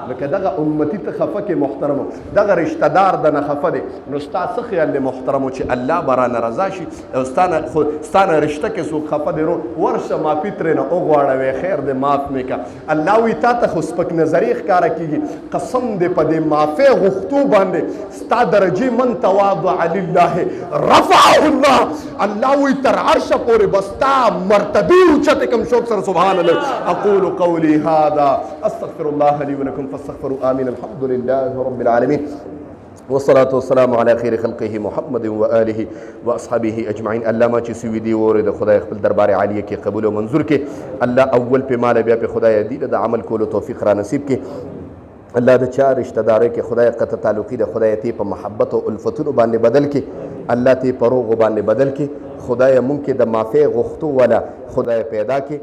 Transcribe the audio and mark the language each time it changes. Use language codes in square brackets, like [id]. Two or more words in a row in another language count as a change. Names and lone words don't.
[ps] لکه دغه امتی ته خفه کې محترمو، دغه رشته دار د نه خفه دی، نو ستا څه خیال دی محترمو چې الله به رانه رضا شي او ستانه رشته کې څوک خفه دی، ورشه معافي ترېنه وغواړه، خیر دی معاف مې که. الله وایي تا ته خو سپک نظري ښکاره کېږي. قسم دی په دې معافۍ غوښتو باندې ستا درجې [ar] من تواضع لله رفعه الله. [ps] الله وایي تر عرشه پورې به ستا مرتبې اوچتې کم. شوق سره [ar] سبحان الله. اقول قولي هذا استغفر الله لي ولكم فاستغفروا آمين. الحمد لله رب العالمين والصلاة والسلام على خير خلقه محمد وآله وأصحابه أجمعين. [ps] الله ما چې سوي دی ورده خدای خپل دربار عالیه کې قبول او منظور کې. الله اول په مال بیا په خدای دی د عمل کولو توفیق را نصیب کې. الله د چا رشتہ داري کې خدای قطع تعلقي د خدای ته په محبت او الفتونو باندې بدل کې. الله ته په روغ باندې بدل کې. خدای مونږ کې د معافی غوښتو ولا خدای پیدا کې.